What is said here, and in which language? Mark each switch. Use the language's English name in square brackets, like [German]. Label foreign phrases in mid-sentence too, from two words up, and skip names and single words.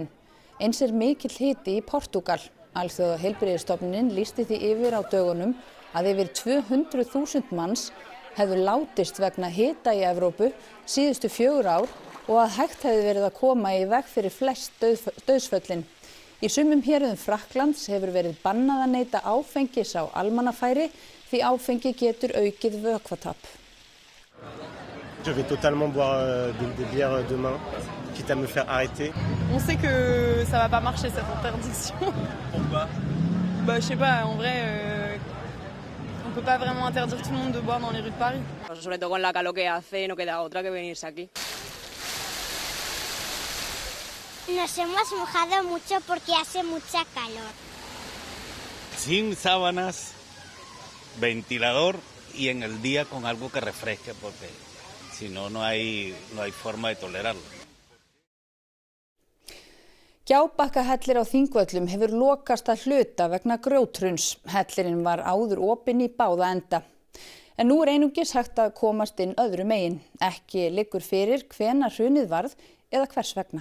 [Icelandic] Eins er mikill hiti í Portúgal. Alþjóðaheilbrigðisstofnunin lýsti því yfir á dögunum að yfir 200.000 manns hefðu látist vegna hita í Evrópu síðustu 4 ár og að hægt hefði verið að koma í veg fyrir flest dauðsföllin. Í sumum héruðum Frakklands hefur verið bannað að neyta áfengis á almannafæri því áfengi getur aukið vökvatap. [French] Je vais totalement boire des bières demain, quitte à me faire arrêter. On sait que ça va pas marcher cette interdiction. Pourquoi? Je sais pas, en vrai, on peut pas vraiment interdire tout le monde de boire dans les rues de Paris. [Spanish] Sobre todo con la calor que hace, no queda otra que venirse aquí. Nos hemos mojado mucho porque hace mucha calor. Sin sábanas, ventilador y en el día con algo que refresque porque si no, no hay forma de tolerarlo. [Icelandic] Gjábakkahellir á Þingvöllum hefur lokast að hluta vegna grjóthruns. Hellirinn var áður opinn í báða enda. En nú er einungis hægt að komast inn öðru megin. Ekki liggur fyrir hvenær hrunið varð eða hvers vegna.